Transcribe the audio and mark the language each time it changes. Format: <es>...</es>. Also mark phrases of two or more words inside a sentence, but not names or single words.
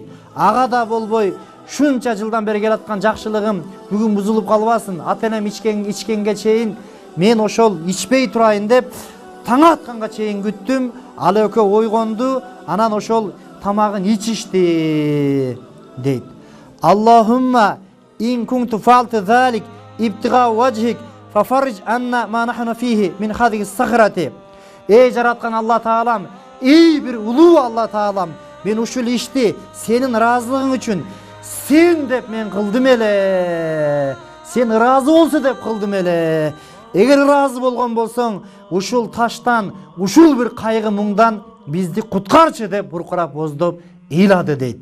<ky>Ага да болбой шунча жылдан бери келаткан жакшылыгым бүгүн бузулуп калбасын. Ата энем ичкенге чейин мен ошол ичпей турайын деп таң атканга чейин күттүм. Ал экөө ойгонду, анан ошол тамагын ичишти дейт.</ky> <ar>اللهم إن كنت فعلت ذلك ابتغاء وجهك ففرج عنا ما نحن فيه من هذه الصخرة.</ar> <ky>Эй жараткан Алла Таалам, эй бир улуу Алла Таалам, мен ушул ишти сенин ыраазылыгың үчүн сен деп мен кылдым эле. Сен ыраазы болсо деп кылдым эле. Эгер ыраазы болгон болсоң, ушул таштан, ушул бир кайгы муңдан бизди куткарчы деп буркурап боздоп ыйлады дейт.</ky>